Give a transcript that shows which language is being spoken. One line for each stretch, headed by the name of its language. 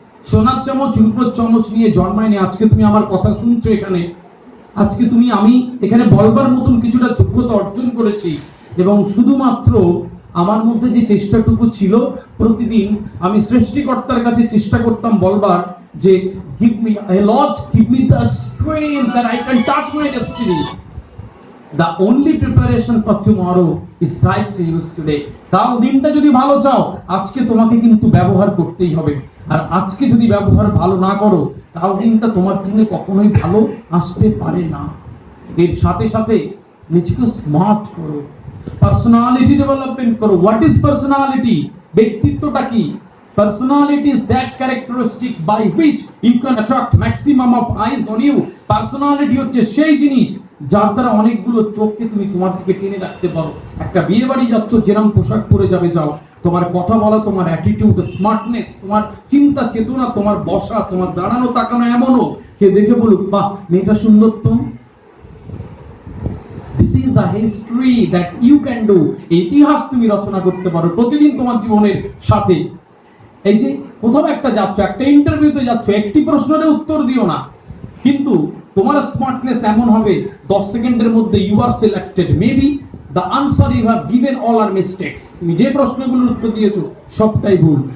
Bangla: সোনার চামচ রূপোর চামচ নিয়ে জন্মায়নি। আজকে তুমি আমার কথা শুনছো এখানে, আজকে তুমি, আমি এখানে বলবার মতন কিছুটা যোগ্যতা অর্জন করেছি। এবং শুধুমাত্র আমার মধ্যে যে চেষ্টাটুকু ছিল, প্রতিদিন আমি সৃষ্টিকর্তার কাছে চেষ্টা করতাম বলবার যে
English: Give me lord, give me the strength that I can touch my destiny. The only preparation for tomorrow is right to use today.
Bangla: কাল দিনটা যদি ভালো চাও, আজকে তোমাকে কিন্তু ব্যবহার করতেই হবে। আর আজকে যদি ব্যবহার ভালো না করো, কাল দিনটা তোমার জন্য কখনোই ভালো আসতে পারে না। এর সাথে সাথে নিজেকে স্মার্ট করো, পার্সোনালিটি ডেভেলপমেন্ট করো।
English: What is personality?
Bangla: ব্যক্তিত্বটা কি?
English: Personality is that characteristic by which you can attract maximum of eyes on you.
Bangla: Personality হচ্ছে সেই জিনিস যার দ্বারা অনেকগুলো চোখকে তুমি তোমার দিকে টেনে রাখতে পারো। একটা বিয়ে বাড়ি যাচ্ছ, যেরকম পোশাক পরে যাবে যাও, তোমার কথা বলা, তোমার অ্যাটিটিউড, স্মার্টনেস, তোমার চিন্তা চেতনা, তোমার বসা, তোমার দাঁড়ানো তাকানো এমনও কে দেখে বলুক, বাহ মেয়েটা সুন্দর তো।
English: This is the history that you can do.
Bangla: ইতিহাস তুমি রচনা করতে পারো প্রতিদিন তোমার জীবনের সাথে। এই যে কোথাও একটা যাচ্ছ, একটা ইন্টারভিউতে যাচ্ছ, একটি প্রশ্নের উত্তর দিও না, কিন্তু তোমার স্মার্টনেস এমন হবে 10 সেকেন্ডের মধ্যে
English: You are selected. Maybe the answer you have given all are mistakes.
Bangla: তুমি যে প্রশ্নগুলোর উত্তর দিয়েছো সবটাই ভুল।